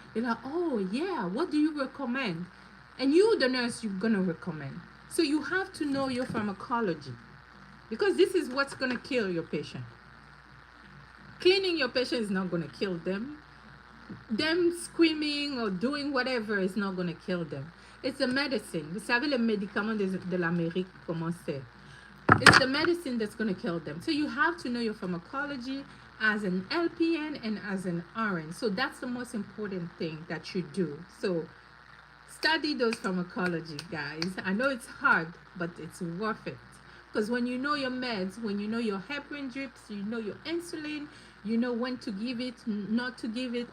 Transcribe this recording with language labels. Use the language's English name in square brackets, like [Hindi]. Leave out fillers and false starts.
[English] They're like, oh yeah, what do you recommend? And you, the nurse, you're going to recommend. So you have to know your pharmacology, because this is what's going to kill your patient. Cleaning your patient is not going to kill them. Them screaming or doing whatever is not going to kill them. It's the medicine. [French] Vous savez, les médicaments de l'Amérique, comment c'est? [English] It's the medicine that's going to kill them. So you have to know your pharmacology as an LPN and as an RN. So that's the most important thing that you do. So study those pharmacology, guys. I know it's hard, but it's worth it. Because when you know your meds, when you know your heparin drips, you know your insulin, you know when to give it, not to give it.